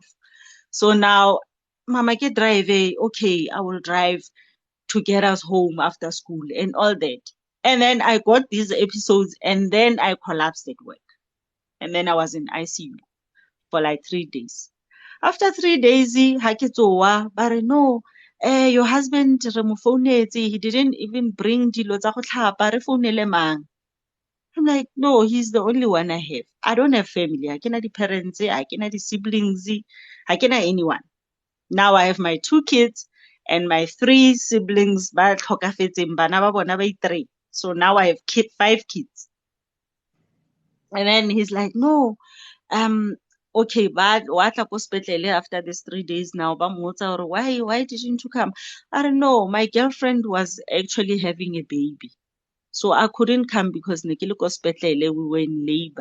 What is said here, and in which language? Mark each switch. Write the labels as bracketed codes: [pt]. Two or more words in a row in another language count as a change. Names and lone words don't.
[en] So now, Mama, can drive, okay, I will drive to get us home after school and all that. And then I got these episodes and then I collapsed at work. And then I was in ICU for like 3 days. After 3 days, but no, your husband, he didn't even bring [tn] dilo tsa go tlhapa, re founele mang. [en] I'm like, no, he's the only one I have. I don't have family. I cannot the parents, I cannot the siblings, I cannot anyone. Now I have my 2 kids and my 3 siblings, [tn] ba tlhokafetseng bana ba bona ba 3. [en] So now I have 5 kids. And then he's like, no, okay, but what after these 3 days now, why didn't you come? I don't know. My girlfriend was actually having a baby. So I couldn't come because we were in labor.